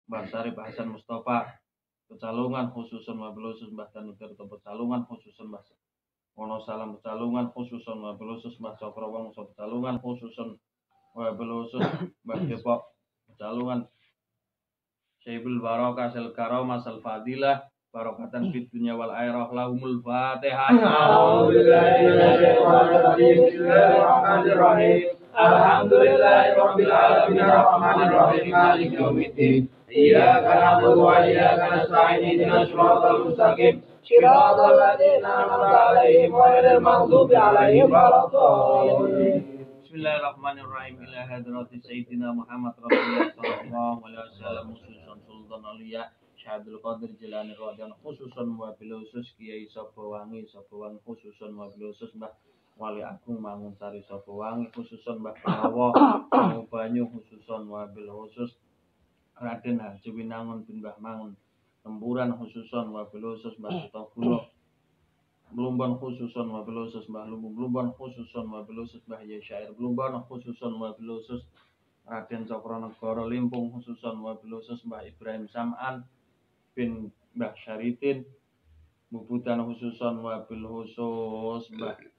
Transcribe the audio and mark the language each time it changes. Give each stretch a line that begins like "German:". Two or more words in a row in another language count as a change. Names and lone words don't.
Arabic: Mbah Syarif Hasan Mustafa Pecalungan خصوصا وبالخصوص Mbah Tanutirto Pecalungan khususun Mbah Wonosalam Pecalungan خصوصا وبالخصوص Mbah Cokrowongso Pecalungan خصوصا وبالخصوص Mbah Depok Pecalungan Syaibul Barokah Sel Karomah Sel Fadilah بركة في الدنيا والآخرة لهم الفاتحة. بسم الله الرحمن الرحيم. الحمد لله رب العالمين الرحمن الرحيم مالك يوم الدين. إياك نعبد وإياك نستعين اهدنا الصراط المستقيم. صراط الذين أنعمت عليهم غير المغضوب عليهم ولا الضالين. بسم الله الرحمن الرحيم. إلى حضرة سيدنا محمد رسول الله صلى الله عليه وسلم خصوصا Sultan Aulia Syahadul Qadir Jilani Radhiyallahu خصوصا وبالخصوص Kiai Sopowangi خصوصا وبالخصوص Mbah Wali Agung Mangunsari Sopowangi khususan Mbah Prawo Banyu خصوصا وبالخصوص Raden Haji Winangun bin Mbah Mangun Tempuran خصوصا وبالخصوص Mbah Sutogulo Blumbon خصوصا وبالخصوص Mbah Lumbu Blumbon خصوصا وبالخصوص Mbah Yesyair Blumbon خصوصا وبالخصوص Raden Cokronegoro Limpung خصوصا وبالخصوص Mbah Ibrahim Sam'an bin Mbah Syaritin Bubutan خصوصا وبالخصوص Mbah